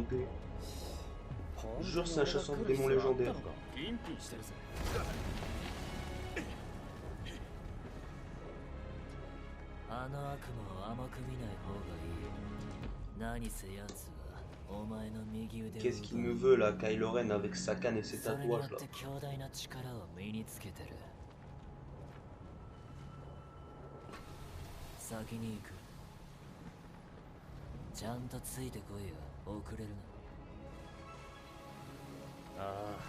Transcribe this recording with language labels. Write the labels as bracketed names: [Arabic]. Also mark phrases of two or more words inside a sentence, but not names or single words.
[French] Je jure, c'est un chasseur de démons légendaire. [Japanese] あの悪魔を甘く見ない方がいい。何せ奴はお前の右腕を [French] Qu'est-ce qu'il me veut là, Kylo Ren avec sa canne et ses [Japanese] それによっ [French] tatouages là? [Japanese] て強大な力を身につけてる。先に行く。ちゃんとついてこいよ。遅れるな。あ